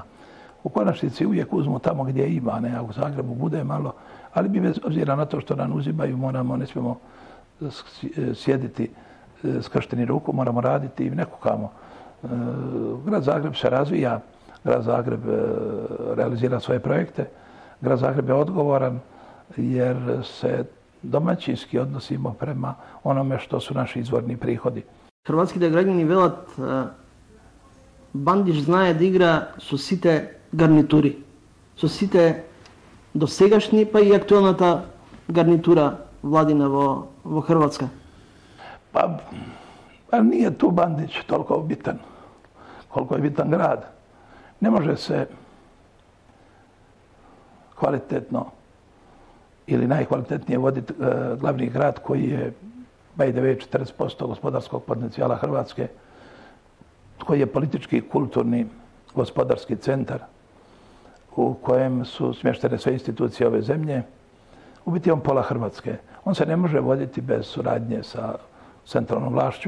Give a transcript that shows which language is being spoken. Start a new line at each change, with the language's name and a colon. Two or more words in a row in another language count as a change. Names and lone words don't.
Croatian: U konačnici uvijek uzmu tamo gdje ima, ne, a u Zagrebu bude malo, ali mi bez obzira na to što nam uzimaju, ne smijemo sjediti skršteni ruku, moramo raditi i nekukamo. Grad Zagreb se razvija, grad Zagreb realizira svoje projekte, grad Zagreb je odgovoran jer se domaćinski odnosimo prema onome što su naši izvorni prihodi.
Macedonian: Hrvatskите граѓани велат Бандиш знае да игра со сите гарнитури, со сите досегашни, па и актуелната гарнитура владина во Хрватска.
Croatian: Pa nije tu Bandić toliko bitan, koliko je bitan grad. Ne može se kvalitetno ili najkvalitetnije voditi glavni grad koji je
English: by the way
Croatian: 40% gospodarskog potencijala Hrvatske, koji je politički, kulturni, gospodarski centar u kojem su smještene sve institucije ove zemlje. U biti on pola Hrvatske. On se ne može voditi bez suradnje sa centralnom vlašću.